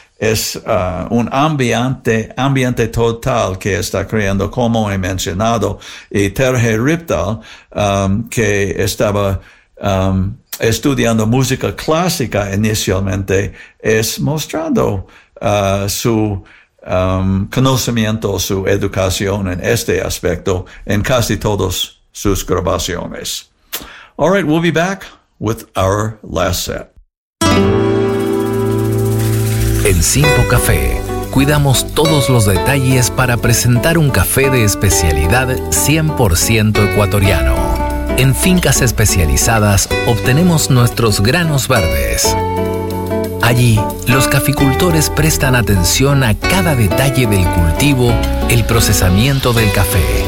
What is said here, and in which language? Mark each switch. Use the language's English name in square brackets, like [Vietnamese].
[Spanish] Es un ambiente total que está creando, como he mencionado, y Terje Riptal, que estaba estudiando música clásica inicialmente, es mostrando su conocimiento, su educación en este aspecto en casi todas sus grabaciones. [English] All right, we'll be back with our last set. [Spanish] En Simpo Café, cuidamos todos los detalles para presentar un café de especialidad 100% ecuatoriano. En fincas especializadas, obtenemos nuestros granos verdes. Allí, los caficultores prestan atención a cada detalle del cultivo, el procesamiento del café.